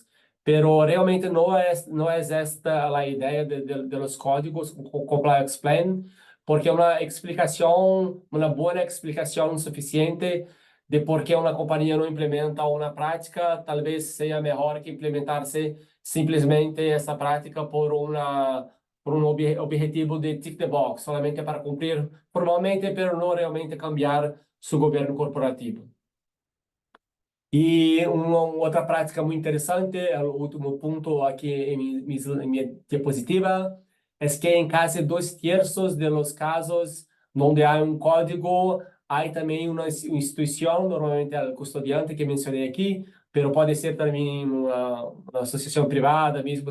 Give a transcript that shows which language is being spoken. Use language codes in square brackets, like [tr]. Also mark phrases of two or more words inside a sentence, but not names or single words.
[es] Pero realmente no es esta la idea de los códigos [en] Comply Explain, [es] porque una buena explicación suficiente de [pt] por que uma companhia não implementa uma prática, talvez seja melhor que implementar-se simplesmente essa prática por um objetivo de [en] tick the box, [pt] solamente para cumprir formalmente, mas não realmente cambiar seu governo corporativo. [es] Y otra práctica muy interesante, el último punto aquí en mi diapositiva, es que en casi 2/3 de los casos donde hay un código, hay también una institución, normalmente el custodiante que mencioné aquí, pero puede ser también una asociación privada, mismo